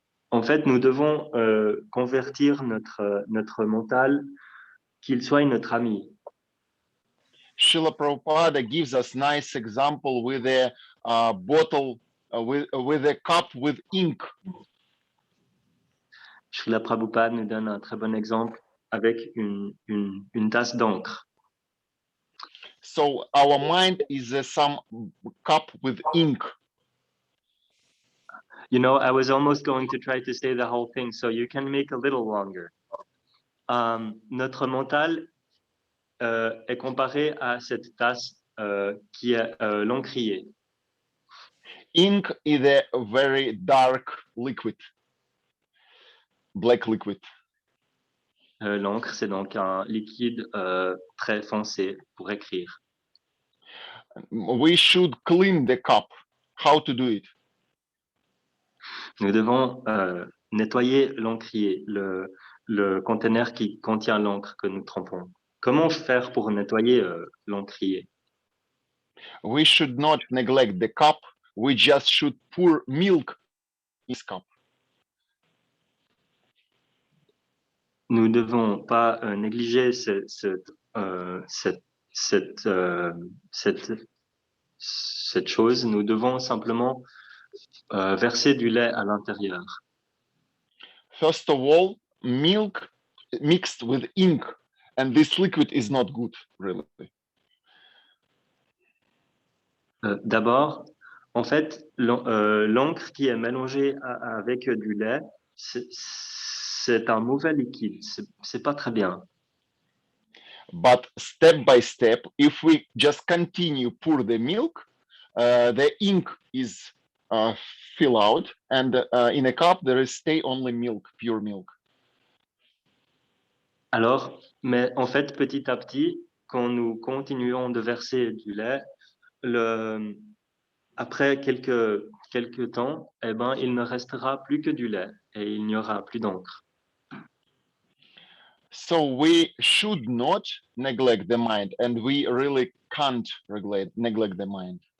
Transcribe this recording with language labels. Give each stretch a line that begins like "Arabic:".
French: En fait, nous devons convertir notre mental, qu'il soit notre ami.
English: Srila Prabhupada gives us nice example with a bottle, with a cup with ink.
French: Srila Prabhupada nous donne un très bon exemple avec une tasse d'encre.
English: So our mind is some cup with ink. You know, I was almost going to try to say the whole thing, so you can make a little longer.
French: Notre mental est comparé à cette tasse qui est l'encrier.
English: Ink is a very dark liquid, black liquid.
French: L'encre, c'est donc un liquide très foncé pour écrire.
English: We should clean the cup. How to do it?
French: Nous devons nettoyer l'encrier, le conteneur qui contient l'encre que nous trempons. Comment faire pour nettoyer l'encrier?
English: We should not neglect the cup. We just should pour milk in this cup.
French: Nous ne devons pas négliger cette chose. Nous devons simplement verser du lait à l'intérieur.
English: First of all, milk mixed with ink, and this liquid is not good, really.
French: D'abord, en fait, l'encre qui est mélangée avec du lait, c'est un mauvais liquide. C'est pas très bien.
English: But step by step, if we just continue pour the milk, the ink is fill out, and in a cup there is stay only milk, pure milk.
French: Alors, mais en fait, petit à petit, quand nous continuons de verser du lait, après quelques temps, eh ben, il ne restera plus que du lait et il n'y aura plus d'encre.
English: So we should not neglect the mind, and we really can't neglect the mind.